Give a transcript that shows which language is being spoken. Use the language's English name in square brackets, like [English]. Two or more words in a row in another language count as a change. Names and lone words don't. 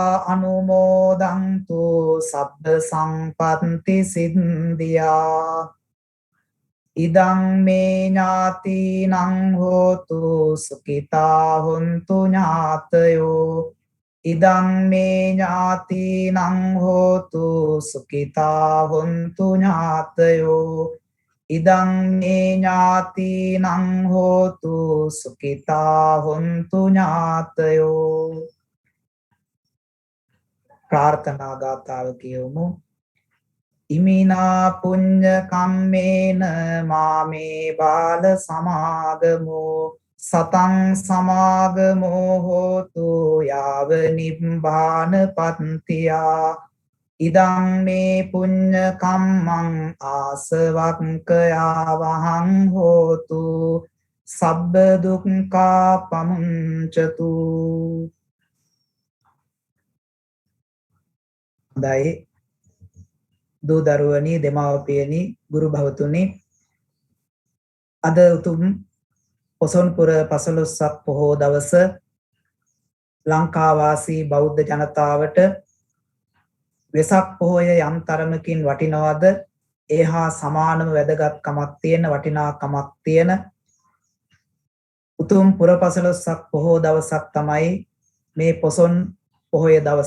[Pali] අනුමෝදන්තු සබ්බ සංපත්ති සිද්ධියා ඉදං මේ ඥාතිනං හෝතු සුඛිතා හොන්තු ඥාතයෝ ඉදං මේ ඥාතිනං හෝතු සුඛිතා හොන්තු ඥාතයෝ ඉදං මේ ඥාතිනං හෝතු සුඛිතා හොන්තු ඥාතයෝ. [Sinhala] ප්‍රාර්ථනා ගාථාව කියවමු. [Pali] ඉමිනා පුඤ්ඤ කම්මේන මාමේ බාල සමාගමෝ සතං සමාගමෝ හෝතු යාව නිබ්බාන පත්තියා ඉදං මේ පුඤ්ඤ කම්මං ආසවක්ඛයා වහං හෝතු සබ්බ දුක්ඛා පමුංචතු. [Sinhala] හොඳයි දූ දරුවනි දෙමාපියනි ගුරු භවතුනි අද උතුම් පොසොන්පුර පසළොස්වක පොහෝ දවස ලංකාවාසී බෞද්ධ ජනතාවට වෙසක් පොහොය යම් තරමකින් වටිනවද ඒ හා සමානම වැදගත්කමක් තියෙන වටිනාකමක් තියෙන උතුම් පුරපසළොස්වක පොහෝ දවසක් තමයි මේ පොසොන් පොහොය දවස.